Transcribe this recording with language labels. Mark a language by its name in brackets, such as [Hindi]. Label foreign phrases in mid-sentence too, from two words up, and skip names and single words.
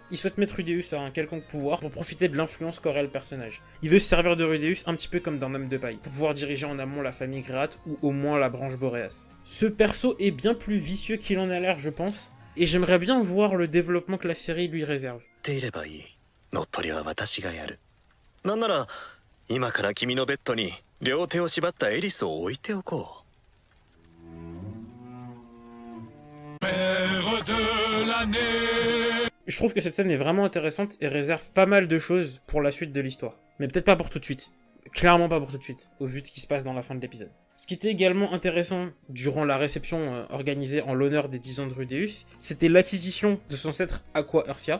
[French] Il souhaite mettre Rudeus à un quelconque pouvoir pour profiter de l'influence qu'aurait le personnage. Il veut se servir de Rudeus un petit peu comme d'un homme de paille, pour pouvoir diriger en amont la famille Gréate, ou au moins la branche Boréas. Ce perso est bien plus vicieux qu'il en a l'air, je pense, et j'aimerais bien voir le développement que la série lui réserve. [Japanese] なんなら今から君のベッドに両手を縛ったエリスを置いておこう。 [French] Je trouve que cette scène est vraiment intéressante et réserve pas mal de choses pour la suite de l'histoire. Mais peut-être pas pour tout de suite. Clairement pas pour tout de suite, au vu de ce qui se passe dans la fin de l'épisode. Ce qui était également intéressant durant la réception organisée en l'honneur des 10 ans de Rudeus, c'était l'acquisition de son sceptre Aqua Ursia.